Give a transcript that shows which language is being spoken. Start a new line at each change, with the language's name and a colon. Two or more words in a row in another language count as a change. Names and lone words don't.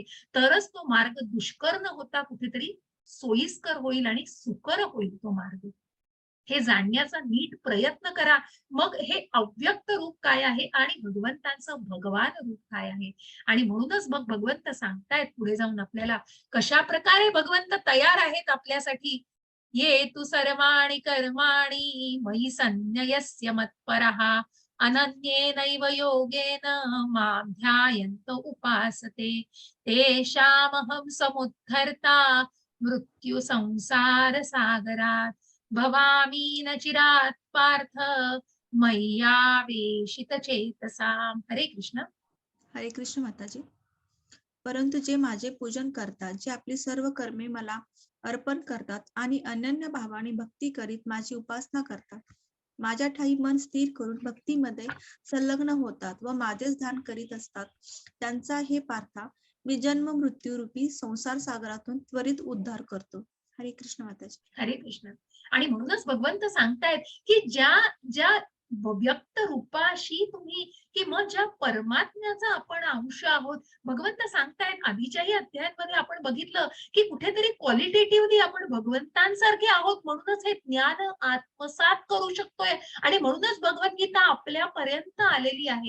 Marathi: तरच तो मार्ग दुष्कर न होता कुठेतरी सोयीस्कर होईल आणि सुकर होईल तो मार्ग. हे जाणण्याचा नीट प्रयत्न करा. मग हे अव्यक्त रूप काय आहे आणि भगवंतांचं भगवान रूप काय आहे. आणि म्हणूनच मग भगवंत सांगतायत पुढे जाऊन आपल्याला, कशा प्रकारे भगवंत तयार आहेत आपल्यासाठी.
Sanskrit: ये तु सर्वाणि कर्माणि मयि संन्यस्य मत्परः अनन्येनैव योगेन मां ध्यायन्त उपासते तेषामहं समुद्धर्ता मृत्यु संसार सागरात भवामी न चिरात पार्थ मय्यावेशित चेतसाम. हरे कृष्ण. हरे कृष्ण माताजी.
Marathi: परंतु जे माझे पूजन करतात, जे आपली सर्व कर्मे मला अर्पण करतात आणि अनन्य भावाने भक्ती करीत माझी उपासना करतात, माझ्या ठाई मन स्थिर करून भक्तीमध्ये संलग्न होतात व माझेच ध्यान करीत असतात, त्यांचा हे पार्था मी जन्म मृत्यू रूपी संसार सागरातून त्वरित उद्धार करतो. हरे कृष्ण माताजी. हरे कृष्ण. आणि म्हणूनच भगवंत सांगतायत, की ज्या ज्या व्यक्त रूपाशी तुम्ही, की मग ज्या परमात्म्याचा आपण अंश आहोत, भगवंत सांगतायत आधीच्याही अध्यायांमध्ये आपण बघितलं, की कुठेतरी क्वालिटेटिव्हली आपण भगवंतांसारखे आहोत, म्हणूनच हे ज्ञान आत्मसात करू शकतोय आणि म्हणूनच भगवद्गीता आपल्यापर्यंत आलेली आहे.